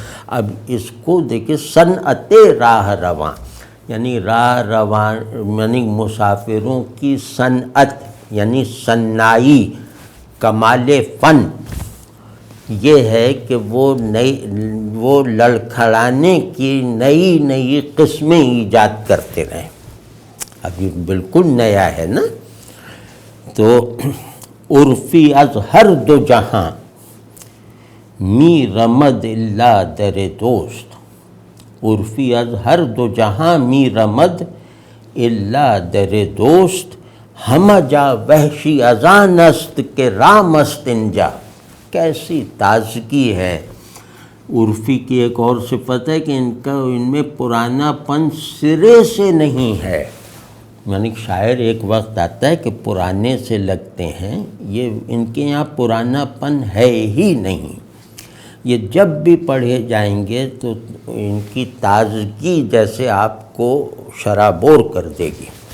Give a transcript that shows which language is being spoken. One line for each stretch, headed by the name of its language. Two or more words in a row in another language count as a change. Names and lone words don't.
Urdu: اب اس کو دیکھیں، صنعت راہ رواں، یعنی راہ رواں یعنی مسافروں کی صنعت، یعنی صنائی، کمال فن یہ ہے کہ وہ لڑکھڑانے کی نئی نئی قسمیں ایجاد کرتے رہیں۔ اب یہ بالکل نیا ہے نا۔
Persian: تو عرفی از ہر دو جہاں می رمد اللہ در دوست، عرفی از ہر دو جہاں می رمد اللہ در دوست، ہم جا وحشی ازان است کہ رام استنجا۔
Urdu: کیسی تازگی ہے۔ عرفی کی ایک اور صفت ہے کہ ان میں پرانا پن سرے سے نہیں ہے، یعنی شاعر ایک وقت آتا ہے کہ پرانے سے لگتے ہیں، یہ ان کے یہاں پرانا پن ہے ہی نہیں، یہ جب بھی پڑھے جائیں گے تو ان کی تازگی جیسے آپ کو شرابور کر دے گی۔